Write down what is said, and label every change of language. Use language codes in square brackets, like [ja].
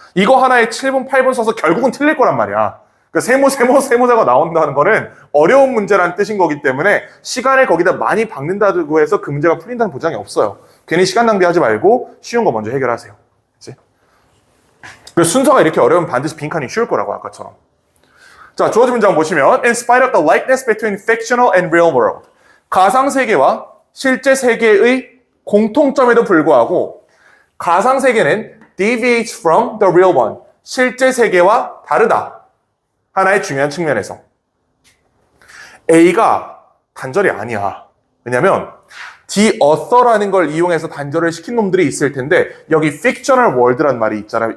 [ko] 이거 하나에 7분, 8분 써서 결국은 틀릴 거란 말이야. 그러니까 세모세가 나온다는 거는 어려운 문제라는 뜻인 거기 때문에 시간을 거기다 많이 박는다고 해서 그 문제가 풀린다는 보장이 없어요. 괜히 시간 낭비하지 말고 쉬운 거 먼저 해결하세요. 그치? 그래서 순서가 이렇게 어려우면 반드시 빈칸이 쉬울 거라고 아까처럼. 자, 주어진 문장 보시면 [en] In spite of the likeness between fictional and real world. [ko] 가상세계와 실제 세계의 공통점에도 불구하고 가상세계는 [en] deviates from the real one. [ko] 실제 세계와 다르다. 하나의 중요한 측면에서. A가 단절이 아니야. 왜냐면 [en] the author [ko] 라는 걸 이용해서 단절을 시킨 놈들이 있을 텐데 여기 [en] fictional world [ko] 란 말이 있잖아요.